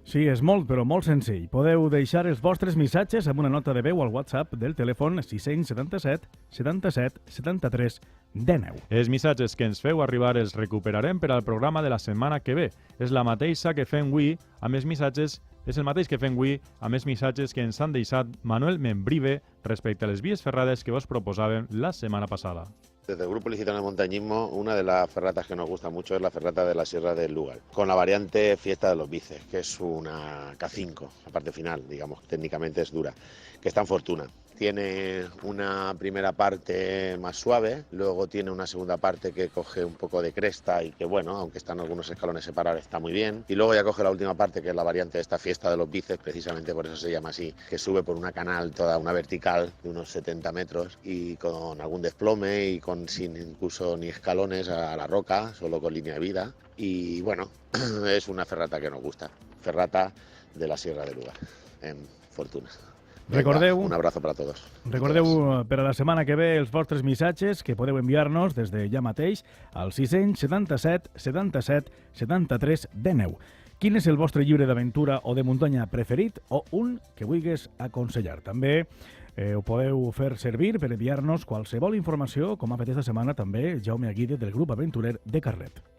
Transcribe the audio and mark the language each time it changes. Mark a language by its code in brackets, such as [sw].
[ca] Sí, és molt, però molt senzill. Podeu deixar els vostres missatges amb una nota de veu al WhatsApp del telèfon 677 77 73 19. Els missatges que ens feu arribar els recuperarem per al programa de la setmana que ve. És la mateixa que fem avui amb els missatges és el mateix que fem avui amb els missatges que ens han deixat Manuel Membrive respecte a les vies ferrades que vos proposàvem la setmana passada. [es] Desde el Grupo Ilicitano de Montañismo, una de las ferratas que nos gusta mucho es la ferrata de la Sierra del Lugar, con la variante Fiesta de los Bíceps, que es una K5, la parte final, digamos, técnicamente es dura, que está en Fortuna. Tiene una primera parte más suave, luego tiene una segunda parte que coge un poco de cresta y que, bueno, aunque están algunos escalones separados, está muy bien. Y luego ya coge la última parte, que es la variante de esta Fiesta de los Bíceps, precisamente por eso se llama así, que sube por una canal, toda una vertical de unos 70 metros y con algún desplome y sin incluso ni escalones a la roca, solo con línea de vida. Y bueno, es una ferrata que nos gusta, ferrata de la Sierra del Lugar, en Fortuna. [ca] Recordeu, [es] un abrazo [ca] per a tots. Recordeu per a la setmana que ve els vostres missatges que podeu enviar-nos des de ja mateix al 677 77 73 19. Quin és el vostre llibre d'aventura o de muntanya preferit o un que vulguis aconsellar? També ho podeu fer servir per enviar-nos qualsevol informació, com ha fet esta setmana també Jaume Aguirre del grup aventurer de Carlet.